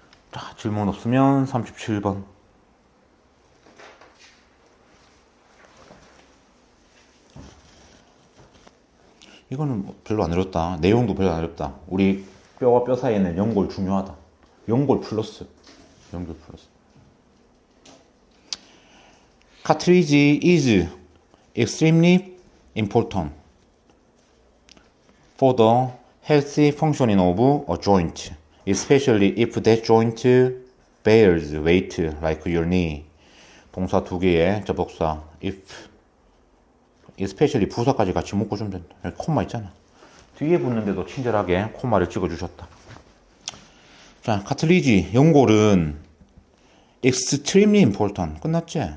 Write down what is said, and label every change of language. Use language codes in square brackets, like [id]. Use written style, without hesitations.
[ko] 자, 질문 없으면 37번. 이거는 별로 안 어렵다. 내용도 별로 안 어렵다. 우리 뼈와 뼈 사이에는 연골 중요하다. 연골 플러스. 연골 플러스. [en] Cartilage is extremely important for the healthy functioning of a joint, especially if that joint bears weight like your knee. [ko] 동사 두 개의 접속사 if, especially 부사까지 같이 묶어주면 된다. 여기 콤마 있잖아. 뒤에 붙는데도 친절하게 콤마를 찍어주셨다. 자, 카틀리지, 연골은 extremely important. 끝났지?